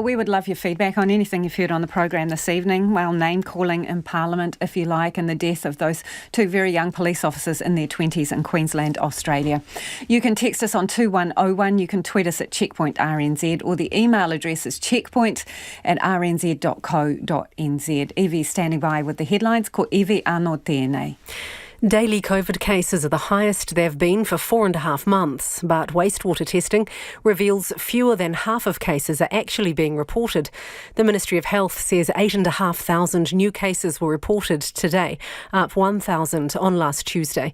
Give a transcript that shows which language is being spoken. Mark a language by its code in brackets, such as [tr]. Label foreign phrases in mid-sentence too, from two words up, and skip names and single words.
[en] We would love your feedback on anything you've heard on the programme this evening. Well, name-calling in Parliament, if you like, and the death of those two very young police officers in their 20s in Queensland, Australia. You can text us on 2101. You can tweet us at Checkpoint RNZ, or the email address is checkpoint@rnz.co.nz. Evie's standing by with the headlines. [mi] Ko Evie anō tēnei. [en] Daily COVID cases are the highest they've been for 4.5 months, but wastewater testing reveals fewer than half of cases are actually being reported. The Ministry of Health says 8,500 new cases were reported today, up 1,000 on last Tuesday.